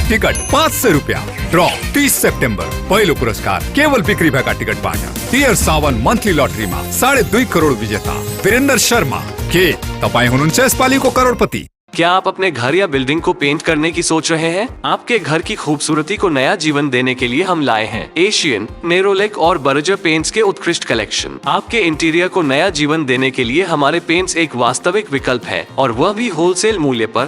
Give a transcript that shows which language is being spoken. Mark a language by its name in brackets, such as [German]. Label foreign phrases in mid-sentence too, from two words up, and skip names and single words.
[Nepali] टिकट 500 रुपियाँ। ड्र 30 सेप्टेम्बर। पहिलो पुरस्कार केवल बिक्री भएका टिकटबाट। टियर 7 मंथली लॉटरीमा 2.5 करोड़ विजेता वीरेन्द्र शर्मा। के तपाईं हुनुहुन्छ यसपालिको करोडपति? [Hindi] क्या आप अपने घर या बिल्डिंग को पेंट करने की सोच रहे हैं? आपके घर की खूबसूरती को नया जीवन देने के लिए हम लाए हैं एशियन, नेरोलेक और बर्जर पेंट्स के उत्कृष्ट कलेक्शन। आपके इंटीरियर को नया जीवन देने के लिए हमारे पेंट्स एक वास्तविक विकल्प है और वह भी होलसेल मूल्य पर।